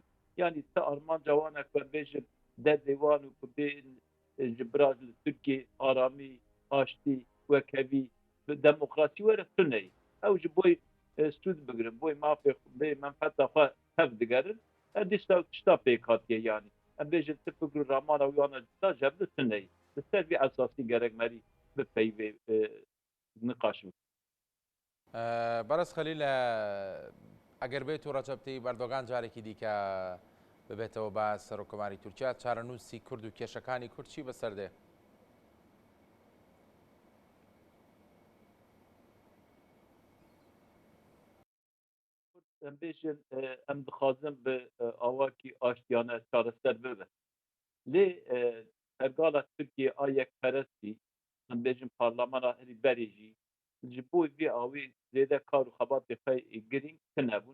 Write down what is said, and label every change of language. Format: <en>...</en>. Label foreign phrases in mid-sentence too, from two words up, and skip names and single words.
<ku>Yani te armanca wan e ku em bêjin derdê wan û ku bên ji bira li Tirkiye aramî, aştî, wekhevî, demokrasî were tuneyî. Ew ji bo sûd bigirin, bo mafê bê menfeta xwe hev digerin, dîsta tişta pêk hatiye yanî. Em bêjin ti fikr û ramana wî wana cida ji hev li tuneyî. Li ser vî esasî gerekmerî bipeyvê niqaş bikin.</ku> <ckb>بەرز خەلیل ئەگەر بێت و ڕەجەب تەیب ئەردۆغان جارێکی دیکە ببێتەوە بە سەرۆکۆماری تورکیا چارەنووسی کورد و کێشەکانی کورد چی بەسەردێ؟</ckb> <ku>Em bêjin em dixwazin bi awakî aştiyane çareser bibe. Lê ergala Tirkiye a yekperestî em bêjin parlamana herî berê jî ji bo vê awê zêde kar û xebatê xwe girîng tinebûn.</ku>